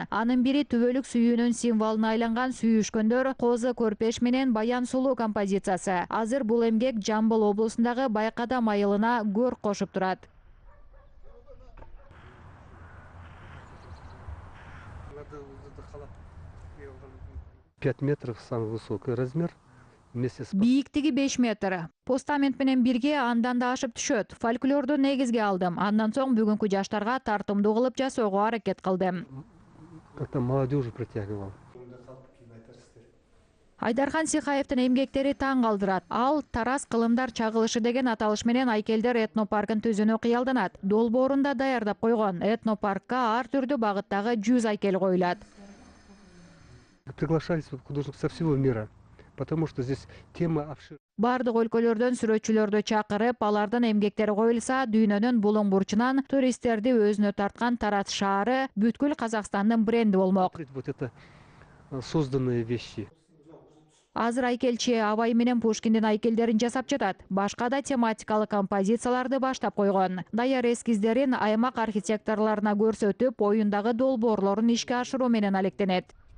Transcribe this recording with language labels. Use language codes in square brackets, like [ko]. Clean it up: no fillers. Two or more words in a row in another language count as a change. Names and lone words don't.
[ky] Анын бири түбөлүк сүйүүнүн символуна айланган Сүйүшкөндөр Козы Көрпеш менен Баян Сулуу композициясы. Азыр бул эмгек Жамбыл облусундагы Байкадам айылына көр кошуп турат. [ru] 5 метров самый высокий размер. [ky] Бийиктиги 5 метр. Постамент менен бирге андан да ашып түшөт. Фольклорду негизге алдым. Андан соң бүгүнкү жаштарга тартымдуу кылып жасоого аракет кылдым. [ru] Как-то молодежи притягивал. [ky] Айдархан Сихаевдин эмгектери таң калтырат. Ал Тарас кылымдар чагылышы деген аталыш менен айкелдер этнопаркын түзүүнү кыялданат. Долбоорунда даярдап койгон. Этнопаркка ар түрдүү багыттагы 100 айкел коюлат. [ru] Приглашались художники со всего мира, потому что здесь тема обширная. [ky] Бардык өлкөлөрдөн сүрөтчүлөрдү чакырып, алардын эмгектери коюлса, дүйнөнүн булуң бурчунан туристтерди өзүнө тарткан Тарас шаары бүткүл Казакстандын бренди болмок. [ru] Вот это созданные вещи. [ky] Азыр айкелчи Абай менен Пушкиндин айкелдерин жасап жатат. Башка да тематикалык композицияларды баштап койгон. Даяр эскиздерин аймак архитекторлоруна көрсөтүп, оюндагы долбоорлорун ишке ашыруу менен алектенет.